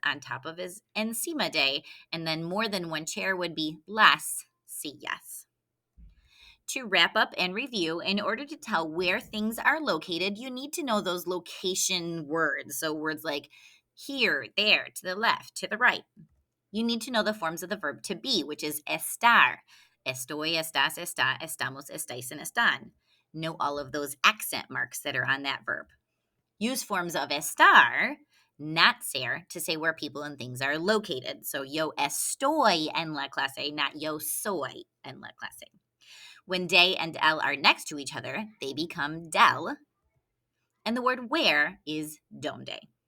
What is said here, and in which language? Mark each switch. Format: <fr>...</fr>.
<en>On top of is encima de, and then more than one chair would be las sillas. To wrap up and review, in order to tell where things are located, you need to know those location words. So words like here, there, to the left, to the right. You need to know the forms of the verb to be, which is estar.</en> <es>Estoy, estás, está, estamos, estáis, and están.</es> <en>Know all of those accent marks that are on that verb. Use forms of estar, not ser, to say where people and things are located.</en> <es>So yo estoy en la clase, not yo soy en la clase.</es> <en>When de and el are next to each other, they become del. And the word where is donde.</en>